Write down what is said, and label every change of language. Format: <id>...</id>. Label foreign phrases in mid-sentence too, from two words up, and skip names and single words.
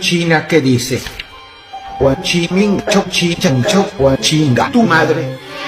<es>china que dice: Huachiming chok chi chan chok huachinga tu madre.</es>